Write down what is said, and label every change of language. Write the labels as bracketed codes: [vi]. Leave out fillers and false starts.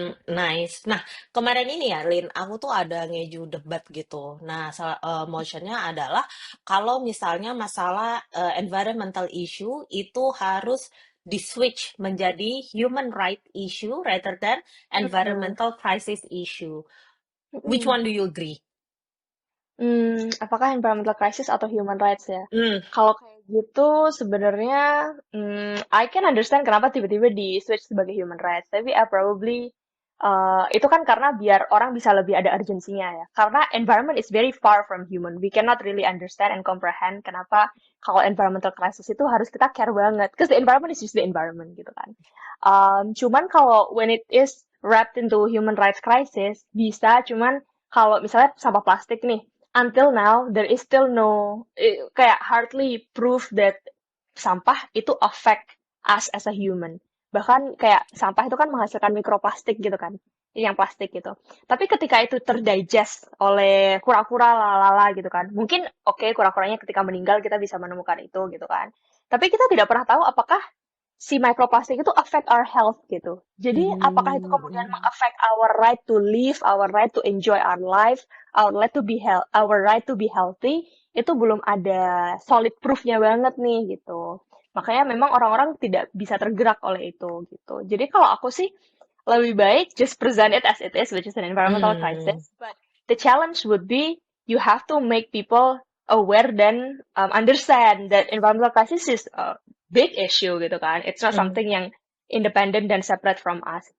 [en] Nice. [id] Nah, kemarin ini ya, Lin, aku tuh ada ngeju debat gitu. Nah, motionnya adalah kalau misalnya masalah [en] environmental issue [id] itu harus di-switch menjadi [en] human right issue rather than Mm-mm. environmental crisis issue. Which Mm-mm. one do you agree? [id] Apakah environmental crisis atau human rights ya? Hmm, Kalau kayak gitu sebenarnya [en] I can understand [id] kenapa tiba-tiba di switch sebagai human rights. Tapi probably itu kan karena biar orang bisa lebih ada urgensinya ya. Karena [en] environment is very far from human. We cannot really understand and comprehend [id] kenapa kalau [en] environmental crisis [id] itu harus kita [en] care [id] banget. [en] Because the environment is just the environment [id] gitu kan. Cuman kalau [en] when it is wrapped into human rights crisis [id] bisa cuman kalau misalnya sampah plastik nih [en] until now there is still no [id] kayak [en] hardly proof that [id] sampah itu [en] affect us as a human. [id] Bahkan kayak sampah itu kan menghasilkan mikroplastik gitu kan, yang plastik gitu. Tapi ketika itu terdigest oleh kura-kura lalala gitu kan, mungkin oke kura-kuranya ketika meninggal kita bisa menemukan itu gitu kan. Tapi kita tidak pernah tahu apakah si microplastic itu [en] affect our health [id] gitu. Jadi apakah itu kemudian Hmm. [en] mengaffect our right to live, our right to enjoy our life, our right to be healthy, [id] itu belum ada [en] solid proof-nya [id] banget nih gitu. Makanya memang orang-orang tidak bisa tergerak oleh itu gitu. Jadi kalau aku sih lebih baik [en] just present it as it is, which is an environmental Hmm. crisis. But the challenge would be you have to make people aware [id] dan [en] understand that environmental crisis is big issue [id] gitu kan. [en] It's not Hmm. something [id] yang [en] independent [id] dan [en] separate from us.